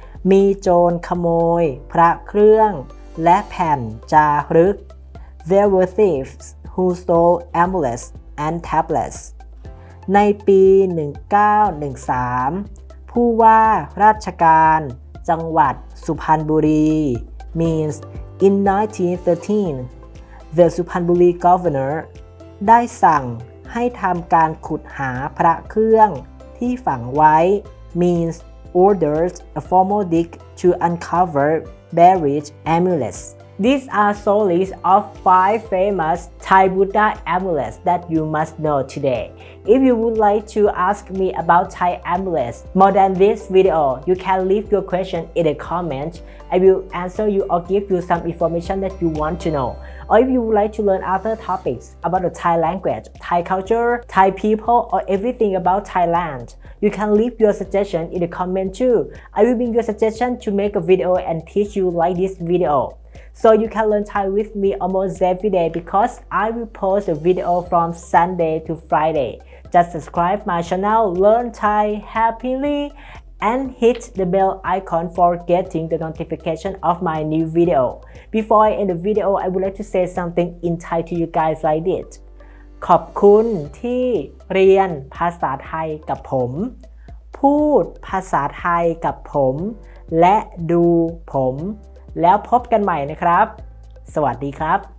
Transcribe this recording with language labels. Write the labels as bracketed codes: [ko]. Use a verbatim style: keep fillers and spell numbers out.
[th] มีโจรขโมยพระเครื่องและแผ่นจารึก [en] There were thieves who stole amulets and tablets [th] ในปี หนึ่งเก้าหนึ่งสาม ผู้ว่าราชการจังหวัดสุพรรณบุรี [en] means in [th] หนึ่งเก้าหนึ่งส [en] าม the สุพรรณบุรี governor [th] ได้สั่งให้ทำการขุดหาพระเครื่องที่ฝังไว้ [en] means ordered a formal dig to uncover buried amulets. These are so list of five famous Thai Buddha amulets that you must know today. If you would like to ask me about Thai amulets more than this video, you can leave your question in the comment. I will answer you or give you some information that you want to know. Or if you would like to learn other topics about the Thai language, Thai culture, Thai people, or everything about Thailand, you can leave your suggestion in the comment too. I will bring your suggestion to make a video and teach you like this video. So you can learn Thai with me almost every day because I will post a video from Sunday to Friday. Just subscribe my channel, Learn Thai Happily. And hit the bell icon for getting the notification of my new video. Before I end the video, I would like to say something in Thai to you guys like this. [th] ขอบคุณที่เรียนภาษาไทยกับผม พูดภาษาไทยกับผม และดูผม แล้วพบกันใหม่นะครับ สวัสดีครับ